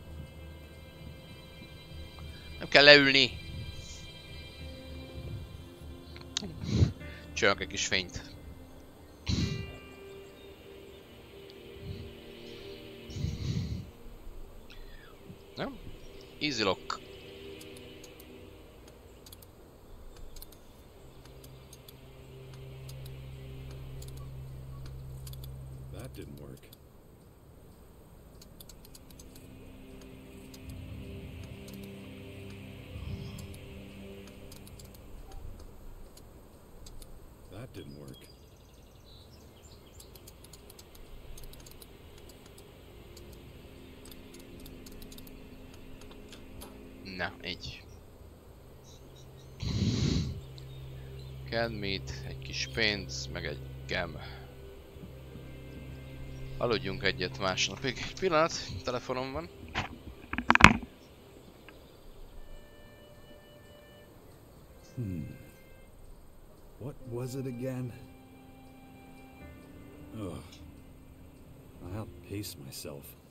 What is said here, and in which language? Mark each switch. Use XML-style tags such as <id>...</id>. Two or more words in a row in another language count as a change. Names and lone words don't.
<hu>Nem kell leülni. Csinálok egy kis fényt. Nem?</hu> <en>Easy lock. That didn't work. That didn't work.</en> <hu>Na, így. Kedmit, egy kis pénz, meg egy gem. Aludjunk egyet másnapig. Egy pillanat, telefonom van.</hu> <en>What was it again? Ugh. I outpaced myself.</en>